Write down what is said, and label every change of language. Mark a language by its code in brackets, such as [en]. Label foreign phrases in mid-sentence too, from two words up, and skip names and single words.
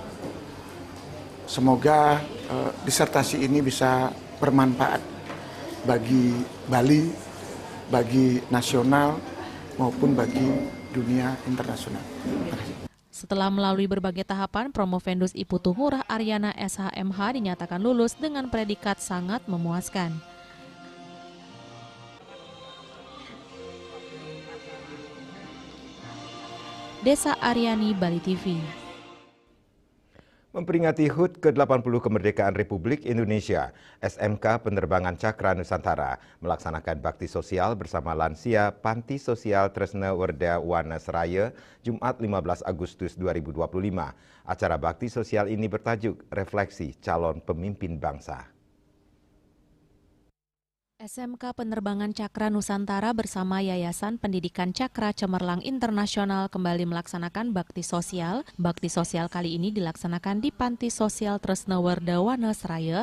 [id] Semoga disertasi ini bisa bermanfaat bagi Bali, bagi nasional maupun bagi dunia internasional. Setelah melalui berbagai tahapan, promovendus Iputu Ngurah Aryana SHMH dinyatakan lulus dengan predikat sangat memuaskan. Desa Aryani, Bali TV. Memperingati HUT ke-80 kemerdekaan Republik Indonesia, SMK Penerbangan Cakra Nusantara melaksanakan bakti sosial bersama lansia Panti Sosial Tresna Werda Wanasraya Jumat 15 Agustus 2025. Acara bakti sosial ini bertajuk Refleksi Calon Pemimpin Bangsa. SMK Penerbangan Cakra Nusantara bersama Yayasan Pendidikan Cakra Cemerlang Internasional kembali melaksanakan bakti sosial. Bakti sosial kali ini dilaksanakan di Panti Sosial Tresna Werda Wanasraya.